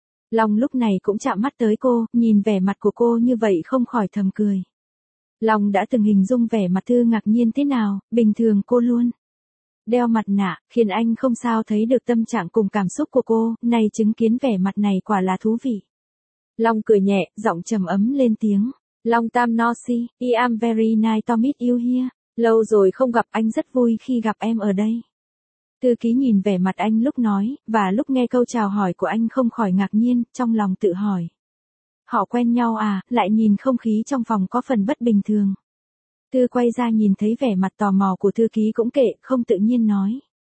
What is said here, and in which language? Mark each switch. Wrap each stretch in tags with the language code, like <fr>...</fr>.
<vi>Long lúc này cũng chạm mắt tới cô, nhìn vẻ mặt của cô như vậy không khỏi thầm cười. Long đã từng hình dung vẻ mặt Thư ngạc nhiên thế nào, bình thường cô luôn. Đeo mặt nạ, khiến anh không sao thấy được tâm trạng cùng cảm xúc của cô, nay chứng kiến vẻ mặt này quả là thú vị. Long cười nhẹ, giọng trầm ấm lên tiếng.</vi> <en>Long Tam Nosi, I am very nice to meet you here.</en> <vi>Lâu rồi không gặp, anh rất vui khi gặp em ở đây. Thư ký nhìn vẻ mặt anh lúc nói, và lúc nghe câu chào hỏi của anh không khỏi ngạc nhiên, trong lòng tự hỏi. Họ quen nhau à, lại nhìn không khí trong phòng có phần bất bình thường. Thư quay ra nhìn thấy vẻ mặt tò mò của thư ký cũng kệ, không tự nhiên nói.</vi>